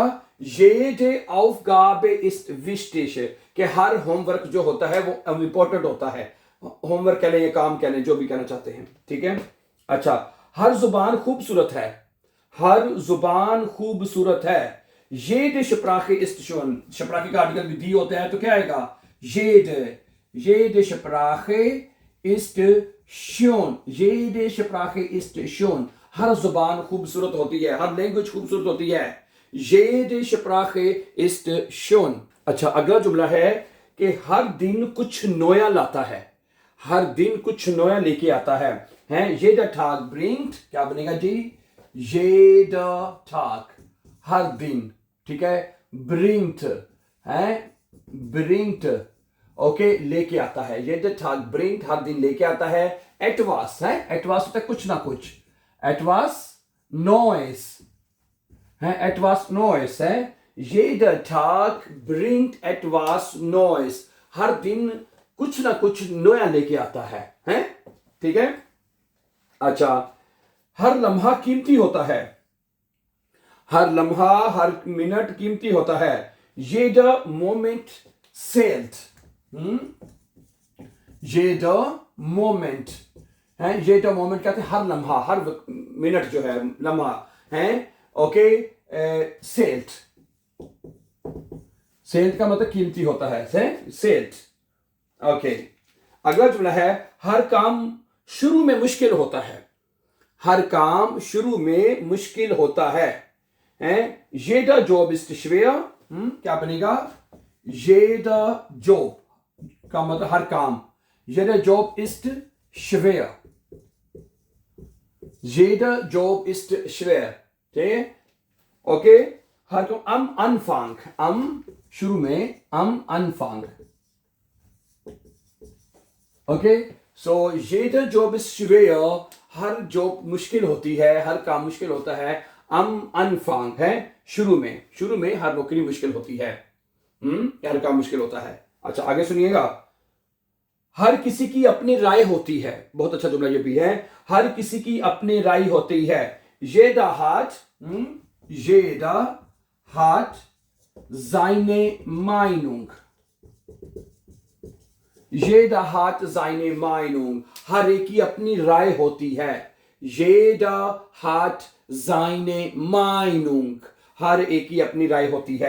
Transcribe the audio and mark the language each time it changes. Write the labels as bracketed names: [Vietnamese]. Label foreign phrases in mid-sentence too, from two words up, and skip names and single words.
[German] jede Aufgabe ist wichtig, [Hindi] कि हर होमवर्क जो होता है वो इंपॉर्टेंट होता है, होमवर्क कह लें या काम कह लें, जो भी कहना चाहते हैं, ठीक है। अच्छा, हर जुबान खूबसूरत है, हर जुबान खूबसूरत है, [German] jede Sprache ist schön, [Hindi] Sprache का आर्टिकल भी दी होता है, तो क्या आएगा? [German] jede Sprache ist schön, jede Sprache ist schön, [Hindi] हर जुबान खूबसूरत होती है, हर लैंग्वेज खूबसूरत होती है, [German] jede Sprache ist schön। [Hindi] अच्छा, अगला जुमला है कि हर दिन कुछ नया लाता है, हर दिन कुछ नया लेके आता है, [German] jeder Tag bringt, [Hindi] क्या बनेगा जी? [German] jeder Tag, [Hindi] हर दिन, ठीक है, bringt है, bringt, ओके, लेके आता है, [German] jeder Tag bringt, [Hindi] हर दिन लेके आता है, etwas है, etwas होता है कुछ ना कुछ, [German] etwas Neues है, etwas Neues है, jeder Tag bringt etwas Neues, [Hindi] हर दिन कुछ ना कुछ नया लेके आता है, ठीक है। अच्छा, हर लम्हा कीमती होता है, हर लम्हा, हर मिनट कीमती होता है, [German] jeder Moment zählt, jeder Moment [Hindi] है, [German] jeder Moment [Hindi] कहते हैं हर लम्हा, हर मिनट जो है लम्हा है, ओके, zählt, zählt का मतलब कीमती होता है, zählt, ओके। अगला जुमला है, हर काम शुरू में मुश्किल होता है, हर काम शुरू में मुश्किल होता है, [German] jeder Job ist schwer, [Hindi] क्या बनेगा? [German] jeder Job [Hindi] का मतलब हर काम, [German] jeder Job ist schwer, jeder Job ist schwer, [Hindi] ठीक है? ओके, हर काम [German] am Anfang, [Hindi] शुरू में [German] am Anfang, [English] okay, so [German] jeder Job ist schwer, [Hindi] हर जॉब मुश्किल होती है, हर काम मुश्किल होता है, [German] am Anfang [Hindi] है शुरू में हर नौकरी मुश्किल होती है, हर काम मुश्किल होता है। अच्छा आगे सुनिएगा, हर किसी की अपनी राय होती है, बहुत अच्छा जुमला ये भी है, हर किसी की अपनी राय होती है, [German] jeder hat seine Meinung, jeder hat seine Meinung, [Hindi] हर एक की अपनी राय होती है, [German] jeder hat seine Meinung, [Hindi] हर एक की अपनी राय होती है।